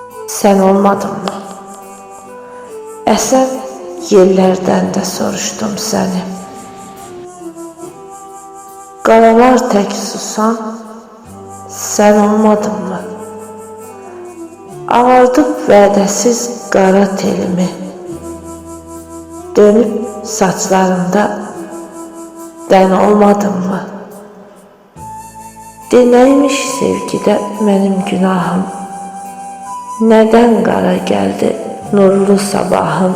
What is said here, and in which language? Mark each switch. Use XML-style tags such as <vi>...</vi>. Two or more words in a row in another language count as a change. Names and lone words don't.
<tr>Sen olmadın mı? Esen yerlerden de soruştum seni.</tr> <az>Qaralar tek susan, sen olmadın mı? Ağardıp vədəsiz qara telimi, dönüp saçlarımda dən olmadın mı? Dinləymiş sevgidə mənim günahım, nədən qara gəldi nurlu sabahım?</az>